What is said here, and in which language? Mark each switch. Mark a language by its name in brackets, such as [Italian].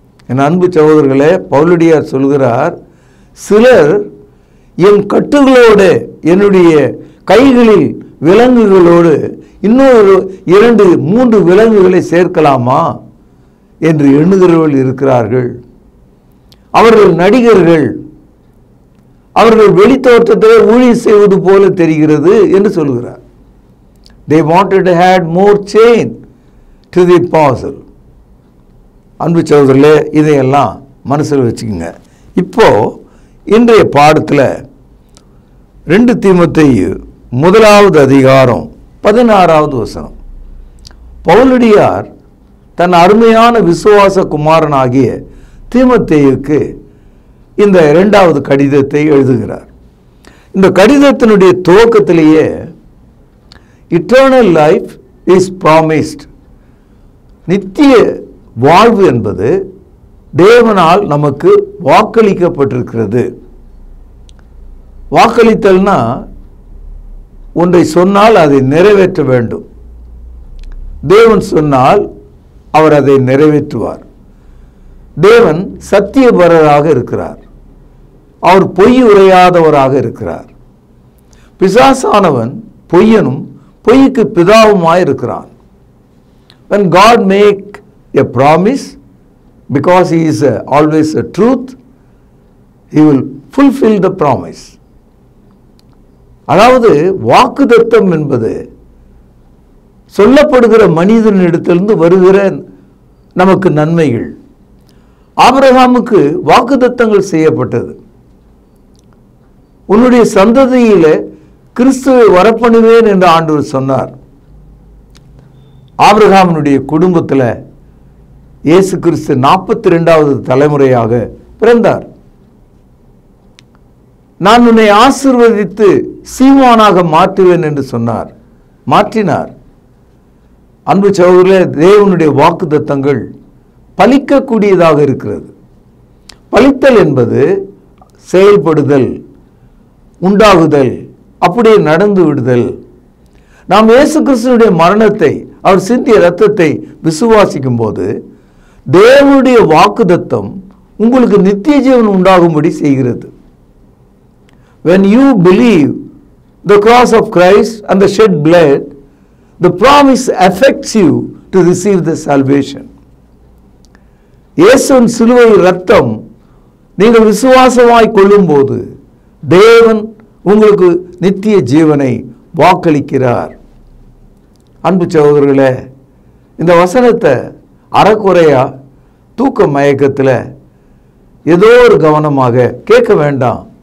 [Tamil] என் அன்பு சகோதரர்களே, பவுலடியார் சொல்கிறார், சிலர் என் கட்டுகளோடு என்னுடைய கைகளில் விலங்குகளோடு இன்னொரு 2-3 விலங்குகளை சேர்க்கலாமா என்று எண்ணுகிறவர்கள் இருக்கிறார்கள். அவர்கள் நடிகர்கள், அவர்கள் வெளித்தோற்றத்தை ஊழியம் செய்வது போல தெரிகிறது என்று சொல்கிறார். [English] They wanted to add more chain to the puzzle. [Tamil] அன்பு சகோதரர்களே, இதையெல்லாம் மனசில் வச்சுக்கோங்க. இப்போ இன்றைய பாடத்தில் 2 தீமோத்தேயு 1வது அதிகாரம் 16வது வசனம். பவுலடியார் தன் அருமையான விசுவாச குமாரனாகிய தீமோத்தேயுக்கு இந்த 2வது கடிதத்தை எழுதுகிறார். இந்த கடிதத்தினுடைய துவக்கத்திலேயே [English] eternal life is promised, [Tamil] நித்திய வாழ்வு என்பது தேவனால் நமக்கு வாக்களிக்கப்பட்டிருக்கிறது. வாக்களித்தல்னா ஒன்றை சொன்னால் அதை நிறைவேற்ற வேண்டும். தேவன் சொன்னால் அவர் அதை நிறைவேற்றுவார். தேவன் சத்தியபரராக இருக்கிறார், அவர் பொய் உரையாதவராக இருக்கிறார். பிசாசானவன் பொய்யனும் பொய்க்கு பிதாவுமாய் இருக்கிறான். [English] When God make a promise, because he is always a truth, he will fulfill the promise. [Tamil] அதாவது வாக்குத்தத்தம் என்பது சொல்லப்படுகிற மனிதனிடத்திலிருந்து வருகிற நமக்கு நன்மைகள். ஆபிரகாமுக்கு வாக்குத்தத்தங்கள் செய்யப்பட்டது. உன்னுடைய சந்ததியிலே கிறிஸ்துவை வரப்பண்ணுவேன் என்று ஆண்டவர் சொன்னார். ஆபிரகாமினுடைய குடும்பத்தில் இயேசு கிறிஸ்து 42வது தலைமுறையாக பிறந்தார். நான் உன்னை ஆசீர்வதித்து சீமானாக மாற்றுவேன் என்று சொன்னார், மாற்றினார். அன்பு சகோதரர்களே, தேவனுடைய வாக்குத்தத்தங்கள் பலிக்கக்கூடியதாக இருக்கிறது. பலித்தல் என்பது செயல்படுதல், உண்டாகுதல், அப்படியே நடந்து விடுதல். நாம் இயேசு கிறிஸ்துவினுடைய மரணத்தை, அவர் சிந்திய இரத்தத்தை விசுவாசிக்கும் போது தேவனுடைய வாக்குத்தத்தம் உங்களுக்கு நித்திய ஜீவன் உண்டாகும்படி செய்கிறது. [English] When you believe the cross of Christ and the shed blood, the promise affects you to receive the salvation. [Tamil] இயேசுவின் சிலுவை இரத்தம் நீங்கள் விசுவாசமாய் கொள்ளும்போது தேவன் உங்களுக்கு நித்திய ஜீவனை வாக்களிக்கிறார். அன்பு சகோதரர்களே, இந்த வசனத்தை அறக்குறையா தூக்க மயக்கத்தில் ஏதோ ஒரு கவனமாக கேட்க வேண்டாம்.